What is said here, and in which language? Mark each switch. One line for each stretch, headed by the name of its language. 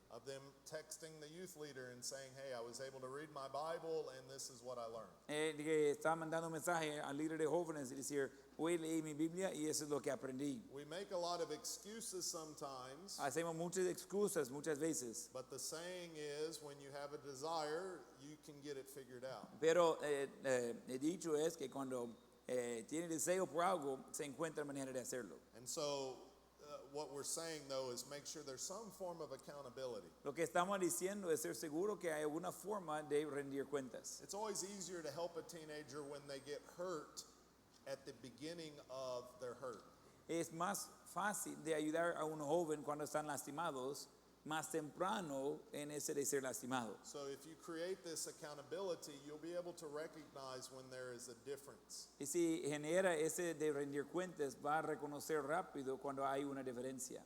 English: of them texting the youth leader and saying, hey, I was able to read my Bible and this is what I learned.
Spanish: Que está mandando un mensaje al líder de jóvenes y decir, hoy leí mi Biblia y eso es lo que aprendí.
English: We make a lot of excuses sometimes,
Spanish: Hacemos muchas excusas muchas veces,
English: but the saying is when you have a desire, you can get it figured out.
Spanish: pero el dicho es que cuando tiene deseo por algo, se encuentra manera de hacerlo.
English: And so what we're saying though is make sure there's some form of accountability.
Spanish: Lo que estamos diciendo es ser seguro que hay alguna forma de rendir cuentas.
English: It's always easier to help a teenager when they get hurt at the beginning of their hurt.
Spanish: Es más fácil de ayudar a un joven cuando están lastimados más temprano en ese de ser lastimado.
English: So if you create this accountability, you'll be able to recognize when there is a difference.
Spanish: Y si genera ese de rendir cuentas, va a reconocer rápido cuando hay una diferencia.